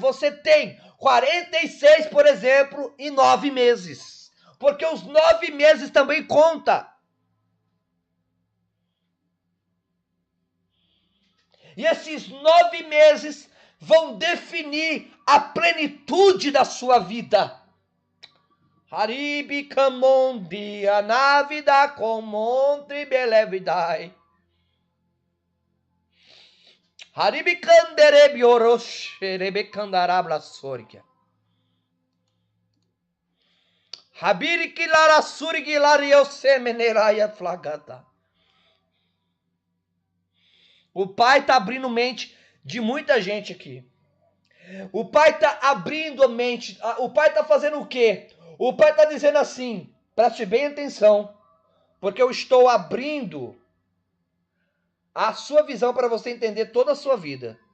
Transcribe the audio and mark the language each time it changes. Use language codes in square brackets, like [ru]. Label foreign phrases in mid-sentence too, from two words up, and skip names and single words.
[pt] Você tem 46, por exemplo, e 9 meses. Porque os 9 meses também contam. E esses 9 meses vão definir a plenitude da sua vida. Haribi kamondi anavida komontri belevidai. Haribi kanderebi orosherebe kandarabla sorika. Habiri kilara surigi lario semeneraya flagata. O Pai está abrindo mente de muita gente aqui. O Pai está abrindo a mente. O Pai está fazendo o quê? O Pai está dizendo assim, preste bem atenção, porque eu estou abrindo a sua visão para você entender toda a sua vida.